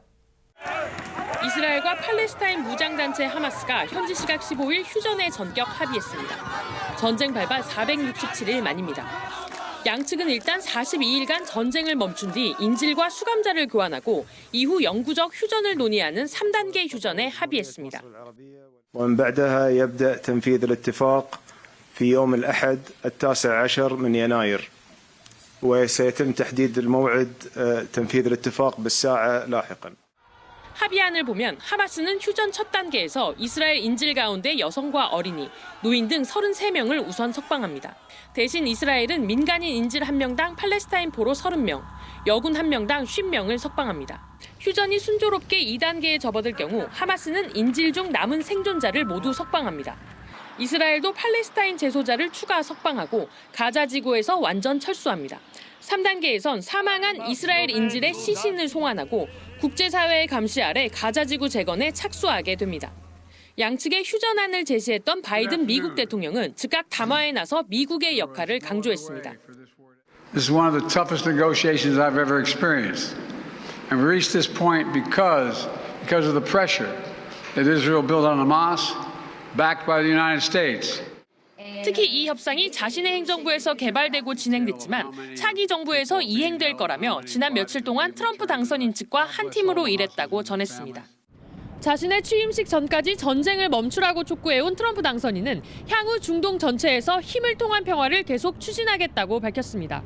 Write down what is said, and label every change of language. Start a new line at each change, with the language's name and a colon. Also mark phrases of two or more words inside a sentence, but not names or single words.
Korean: 이스라엘과 팔레스타인 무장단체 하마스가 현지 시각 15일 휴전에 전격 합의했습니다. 전쟁 발발 467일 만입니다. 양측은 일단 42일간 전쟁을 멈춘 뒤 인질과 수감자를 교환하고 이후 영구적 휴전을 논의하는 3단계 휴전에 합의했습니다.
Arabic: ومن بعدها يبدأ تنفيذ الاتفاق في يوم الأحد 19 من يناير وسيتم تحديد الموعد تنفيذ الاتفاق بالساعة لاحقا.
Korean: 합의안을 보면 하마스는 휴전 첫 단계에서 이스라엘 인질 가운데 여성과 어린이, 노인 등 33명을 우선 석방합니다. 대신 이스라엘은 민간인 인질 1명당 팔레스타인 포로 30명, 여군 1명당 50명을 석방합니다. 휴전이 순조롭게 2단계에 접어들 경우 하마스는 인질 중 남은 생존자를 모두 석방합니다. 이스라엘도 팔레스타인 재소자를 추가 석방하고 가자 지구에서 완전 철수합니다. 3단계에선 사망한 이스라엘 인질의 시신을 송환하고 국제사회의 감시 아래 가자 지구 재건에 착수하게 됩니다. 양측의 휴전안을 제시했던 바이든 미국 대통령은 즉각 담화에 나서 미국의 역할을 강조했습니다.
English: This is one of the toughest negotiations I've ever experienced. And we reached this point because of the pressure that Israel built on Hamas, backed by the United States.
Korean: 특히 이 협상이 자신의 행정부에서 개발되고 진행됐지만 차기 정부에서 이행될 거라며 지난 며칠 동안 트럼프 당선인 측과 한 팀으로 일했다고 전했습니다. 자신의 취임식 전까지 전쟁을 멈추라고 촉구해온 트럼프 당선인은 향후 중동 전체에서 힘을 통한 평화를 계속 추진하겠다고 밝혔습니다.